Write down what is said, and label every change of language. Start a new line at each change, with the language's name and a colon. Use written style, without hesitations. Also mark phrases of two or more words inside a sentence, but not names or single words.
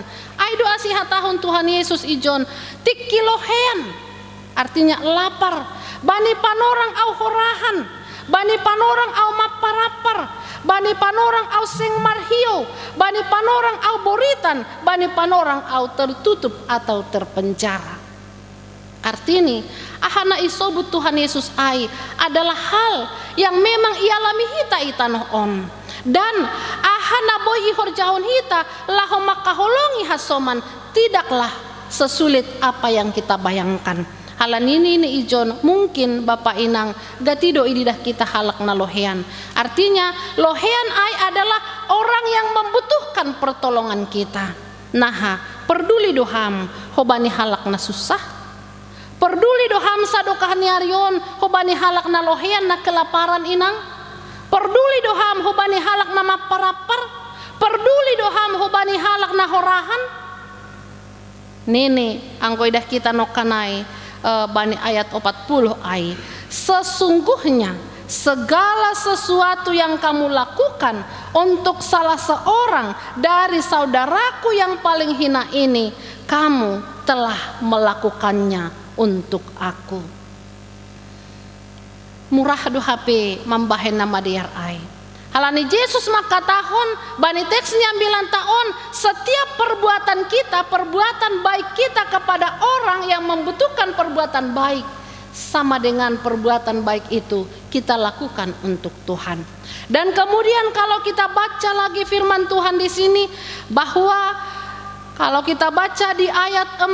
Batak Simalungun: Aido asiha tahun Tuhan Yesus ijon tikilohean,
Indonesian: artinya lapar.
Batak Simalungun: Bani panorang au horahan, bani panorang au maparapar, bani panorang au seng marhio, bani panorang au boritan, bani panorang au tertutup atau terpenjara. Artinya ahana isobut Tuhan Yesus ai
Indonesian: adalah hal yang memang
Batak Simalungun: ialami hita itanoh on. Dan ahana boy ihorjahon hita laho makaholongi hasoman
Indonesian: tidaklah sesulit apa yang kita bayangkan.
Batak Simalungun: Halan ini ijon mungkin Bapak Inang gatido ididah kita halak na lohean.
Indonesian: Artinya lohean ai adalah orang yang membutuhkan pertolongan kita.
Batak Simalungun: Nah, peduli doham hobani halak na susah. Peduli doham sadokah niarion hobani halak na lohean na kelaparan inang. Peduli doham hobani halak na maparapar. Peduli doham hobani halak na horahan. Nene anggoy dah kita nokanai bani ayat 40 ai.
Indonesian: Sesungguhnya segala sesuatu yang kamu lakukan untuk salah seorang dari saudaraku yang paling hina ini, kamu telah melakukannya untuk aku.
Batak Simalungun: Murah do HP membahen nama diar ai.
Indonesian: Halani Yesus maka tahun bani teksnya bilang tahun setiap perbuatan kita, perbuatan baik kita kepada orang yang membutuhkan perbuatan baik, sama dengan perbuatan baik itu kita lakukan untuk Tuhan. Dan kemudian kalau kita baca lagi firman Tuhan di sini bahwa kalau kita baca di ayat